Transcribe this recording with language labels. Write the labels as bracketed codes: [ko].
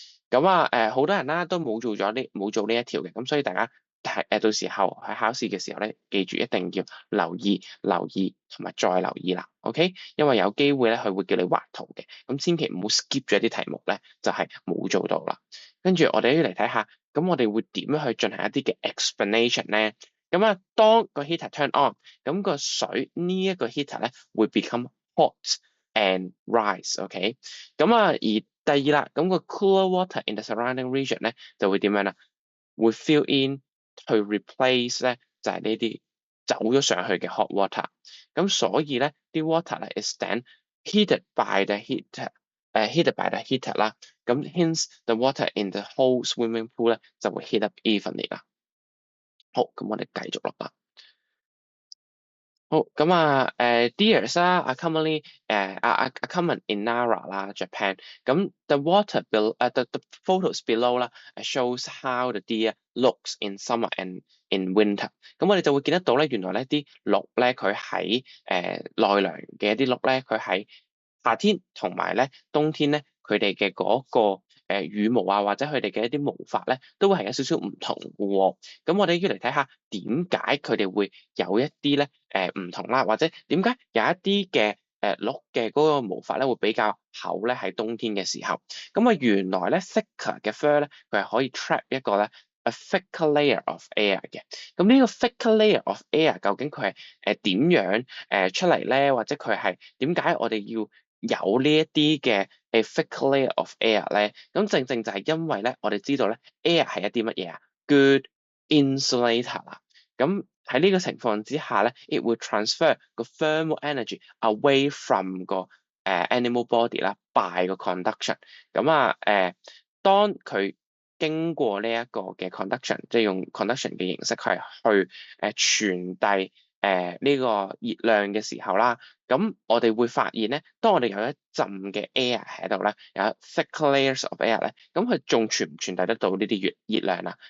[yue] 咁啊好多人啦都冇做呢一條嘅，咁所以大家到時候喺考試嘅時候咧，記住一定要留意同埋再留意啦，OK？因為有機會咧佢會叫你畫圖嘅，咁千祈唔好 skip 咗一啲題目咧，就係冇做到啦。跟住我哋要嚟睇下，咁我哋會點樣去進行一啲嘅 explanation 咧？咁啊，當個 heater turn on，咁個水呢一個 heater 咧會 [en] become hot and rise， [yue] OK？咁啊，而第二啦，咁個 [en] cooler water in the surrounding region [yue] 咧就會點樣啦？會 fill in 去 replace 咧就係呢啲走咗上去嘅 hot water。咁所以咧啲 [en] water 咧 is then heated by the heated by the heater 啦。 [yue] 咁 [en] hence the water in the whole swimming pool [yue] 咧就會 [en] heat up evenly [yue] 啦。好，咁我哋繼續落啦。 [en] 好咁啊，deers 啦are commonly are common in Nara 啦，Japan。咁 the photos below 啦shows how the deer looks in summer and in winter。 [yue] 咁我哋就會見得到咧，原來咧啲鹿咧佢喺奈良嘅一啲鹿咧，佢喺夏天同埋咧冬天咧，佢哋嘅嗰個羽毛啊，或者佢哋嘅一啲毛髮咧，都會係有少少唔同嘅喎。咁我哋要嚟睇下點解佢哋會有一啲咧唔同啦，或者點解有一啲嘅鹿嘅嗰個毛髮咧會比較厚咧喺冬天嘅時候。咁啊原來咧 thicker 嘅 fur 咧，佢係可以 trap 一個咧 [en] a thicker layer of air [yue] 嘅。咁呢個 [en] thicker layer of air [yue] 究竟佢係點樣出嚟咧？或者佢係點解我哋要有呢一啲嘅 [en] thick layer of air [yue] 咧？咁正正就係因為咧，我哋知道咧 air 係一啲乜嘢啊？ [en] Good insulator [yue] 啦。咁喺呢個情況之下咧， [en] it will transfer [yue] 個 thermal energy [en] away from [yue] 個animal body 啦，by 個 conduction。咁啊當佢經過呢一個嘅 conduction，即係用 conduction 嘅形式係去傳遞呢個熱量嘅時候啦，咁我哋會發現咧，當我哋有一陣嘅 air 喺度咧，有 [en] thick layers of air [yue] 咧，咁佢仲傳唔傳遞得到呢啲熱量啊？